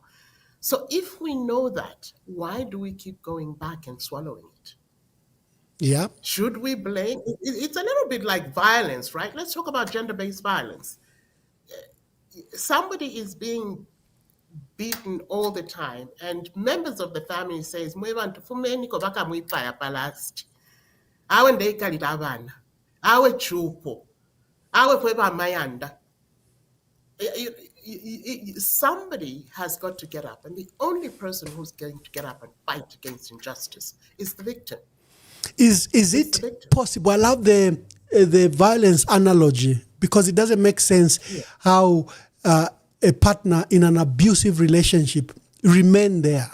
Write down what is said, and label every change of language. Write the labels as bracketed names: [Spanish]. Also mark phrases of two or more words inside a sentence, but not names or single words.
[English] So if we know that, why do we keep going back and swallowing it? Yeah. Should we blame? It's a little bit like violence, right? Let's talk about gender-based violence. Somebody is being beaten all the time, and members of the family says, [Bemba] "Mwebantu fumeni ko baka mwipaya palasti. Awe ndeikalita abana. Awe chupo. Awe kweba mayanda." [English] Somebody has got to get up, and the only person who's going to get up and fight against injustice is the victim. Is it possible? I love the violence analogy because it doesn't make sense how a partner in an abusive relationship remain there.